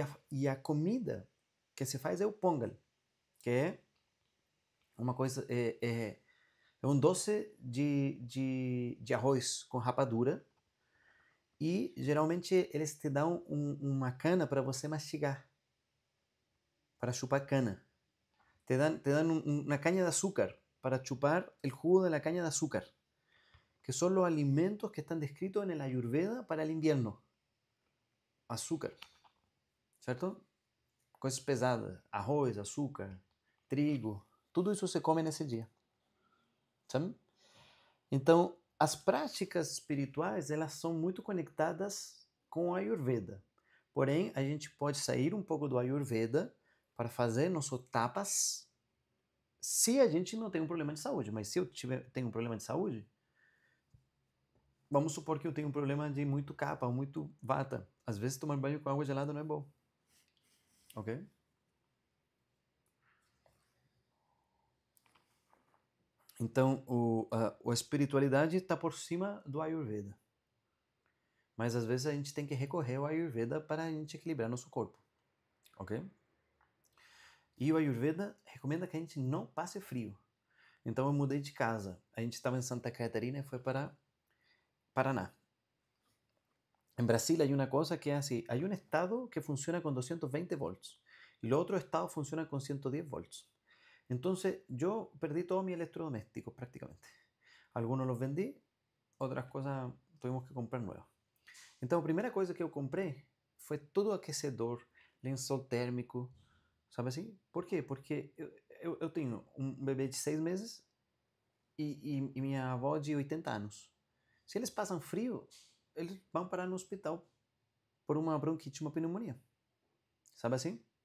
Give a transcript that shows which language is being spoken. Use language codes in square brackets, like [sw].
[pt] E a comida que se faz é o Pongal, que é uma coisa, é um doce de arroz com rapadura. E geralmente eles te dão uma cana para você mastigar, para chupar cana. [es] Te dan una caña de azúcar para chupar el jugo de la caña de azúcar, que son los alimentos que están descritos en el Ayurveda para el invierno. Azúcar, ¿cierto? [pt] Coisas pesadas, arroz, açúcar, trigo, tudo isso se come nesse dia, sabe? Então, as práticas espirituais, elas são muito conectadas com o Ayurveda. Porém, a gente pode sair um pouco do Ayurveda para fazer nosso tapas se a gente não tem um problema de saúde. Mas se eu tenho um problema de saúde, vamos supor que eu tenho um problema de muito kapha, muito vata. Às vezes tomar banho com água gelada não é bom. Ok? Então, a espiritualidade está por cima do Ayurveda. Mas às vezes a gente tem que recorrer ao Ayurveda para a gente equilibrar nosso corpo. Ok? E o Ayurveda recomenda que a gente não passe frio. Então eu mudei de casa. A gente estava em Santa Catarina e foi para Paraná. [es] En Brasil hay una cosa que es así. Hay un estado que funciona con 220 volts y los otros estados funcionan con 110 volts. Entonces yo perdí todos mis electrodomésticos prácticamente. Algunos los vendí, otras cosas tuvimos que comprar nuevas. [pt] Então a primeira coisa que eu comprei foi todo aquecedor, lençol térmico, sabe assim? Por quê? Porque eu tenho um bebê de 6 meses e minha avó de 80 anos. Se eles passam frio, eles vão parar no hospital por uma bronquite, uma pneumonia. Sabe assim?